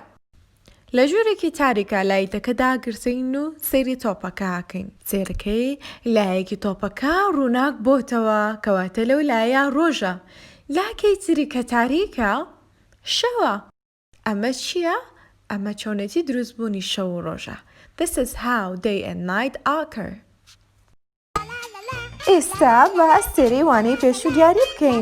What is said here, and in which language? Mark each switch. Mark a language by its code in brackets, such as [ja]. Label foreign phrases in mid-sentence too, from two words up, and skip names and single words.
[ckb] لە ژوورێکی تاریکە لایتەکە داگرسین و سەیری تۆپەکە هاکەین. سێرەکەی لایەکی تۆپەکە ڕووناک بۆتەوە کەواتە لەو لایە ڕۆژە. لاکەی تری کە تاریکە شەوە. ئەمە چییە؟ ئەمە چۆنێتی دروستبوونی شەو و ڕۆژە. [en] This is how day and night occur. [ckb] ئێستا بە ئەستێرەی وانەی پێشوو دیاری بکەین.